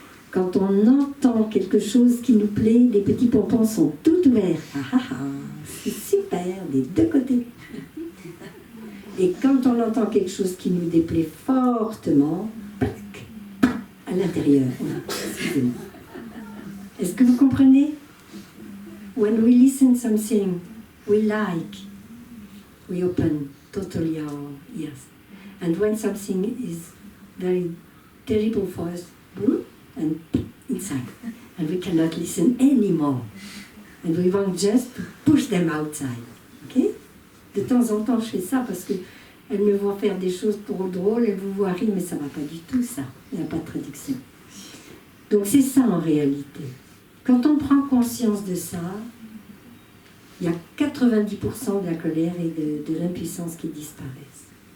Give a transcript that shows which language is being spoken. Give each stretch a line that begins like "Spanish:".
French: Quand on entend quelque chose qui nous plaît, les petits pompons sont tout ouverts. Ah ah ah, c'est super, des deux côtés. Et quand on entend quelque chose qui nous déplaît fortement, à l'intérieur. Excusez-moi. Est-ce que vous comprenez?
English: When we listen something we like, we open totally our ears. And when something is very terrible for us, and inside, and we cannot listen anymore. And we want just to push them outside. Okay?
French: De temps en temps, je fais ça parce que elles me voient faire des choses trop drôles, elles vous voient rire, mais ça ne va pas du tout, ça. Il n'y a pas de traduction. Donc c'est ça en réalité. Quand on prend conscience de ça, il y a 90% de la colère et de l'impuissance qui disparaissent.